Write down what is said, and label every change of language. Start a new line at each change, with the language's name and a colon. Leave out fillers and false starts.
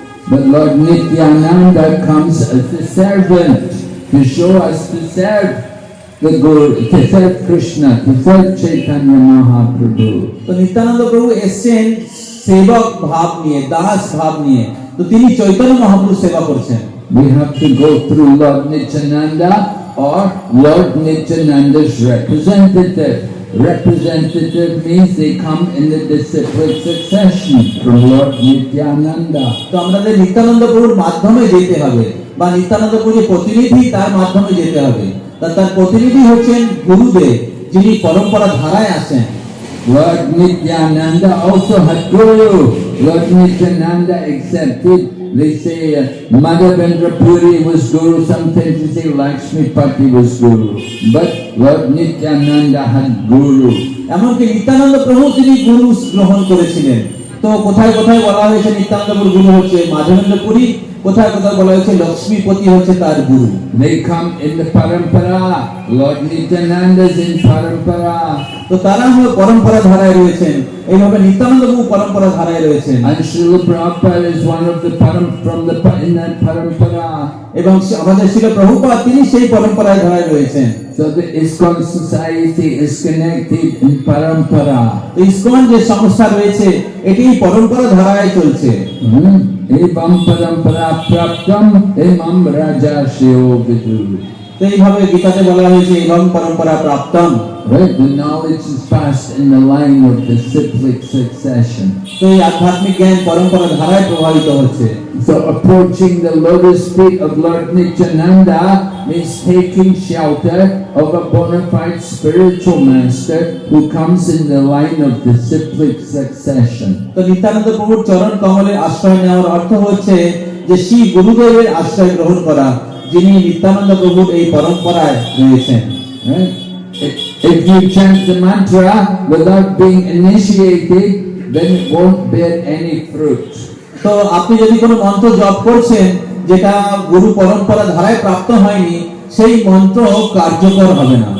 English: But Lord Nityananda comes as a servant to show us to serve the Guru, to serve Krishna, to serve Chaitanya Mahaprabhu.
Bangla: তো নিত্যানন্দ প্রভু এসেছেন সেবক ভাব নিয়ে, দাস ভাব নিয়ে। তো তিনি চৈতন্য মহাপ্রভু সেবা করছেন।
English: We have to go through Lord Nityananda or Lord Nityananda's representative. Representative means they come in the disciplic succession from Lord Nityananda.
Bangla: তো আমাদের নিত্যানন্দ প্রভুর মাধ্যমে যেতে হবে, বা নিত্যানন্দ প্রভু যে প্রতিনিধি তার মাধ্যমে যেতে হবে। তার প্রতিনিধি হচ্ছেন গুরুদেব, যিনি পরম্পরা ধারায় আসেন।
English: Lord Nityananda also had Guru. Lord Nityananda accepted. They say Madhavendra Puri was Guru. Sometimes they say Lakshmipati was Guru. But Lord Nityananda had Guru.
Bangla: এমনকি নিত্যানন্দ প্রভু তিনি গুরু গ্রহণ করেছিলেন। তো কোথায় কোথায় বলা হয়েছে নিত্যানন্দ প্রভু গুরু হচ্ছে মাধবেন্দ্র পুরী, কোথায় কোথায় বলা হয়েছে লক্ষ্মীপতি হচ্ছে তার গুরু।
English: They come in the parampara. Lord Nityananda is in parampara.
Bangla: তো তারা হলো পরম্পরা ধারায় রয়েছেন, এইভাবে নিত্যানন্দ প্রভু পরম্পরা ধারায় রয়েছেন।
English: And Srila Prabhupada is one of the in that parampara.
Bangla: এবং আমাদের শিল প্রভুপাদ তিনি সেই পরম্পরায় ধারায় রয়েছেন।
English: So the ISKCON society is connected in parampara.
Bangla: তো ইসকন যে সংস্থা রয়েছে এটি পরম্পরা ধারায় চলছে।
Sanskrit: Evam parampara praptam emam rajashyo vidu.
Bangla: তো এইভাবে গীতাতে বলা হয়েছে
Sanskrit: এবং পরম্পরা প্রাপ্তম,
English: Right, the knowledge is passed in the line of the cyclic succession.
Bangla: তো এই আধ্যাত্মিক জ্ঞান পরম্পরা ধারায় প্রভাবিত হচ্ছে।
English: So approaching the lotus feet of Lord Nityananda means taking shelter of a bona fide spiritual master who comes in the line of the cyclic succession.
Bangla: তো নিত্যানন্দ প্রভুর চরণ কমলে আশ্রয় নেওয়ার অর্থ হচ্ছে যে শ্রী গুরুদেবের আশ্রয় গ্রহণ করা, যিনি নিত্যানন্দ প্রভুর এই পরম্পরায় রয়েছেন।
English: Right? If you chant the mantra without being initiated, then it won't bear any fruit.
Bangla: তো আপনি যদি কোনো মন্ত্র জপ করছেন যেটা গুরু পরম্পরা ধারায় প্রাপ্ত হয়নি, সেই মন্ত্র কার্যকর হবে না।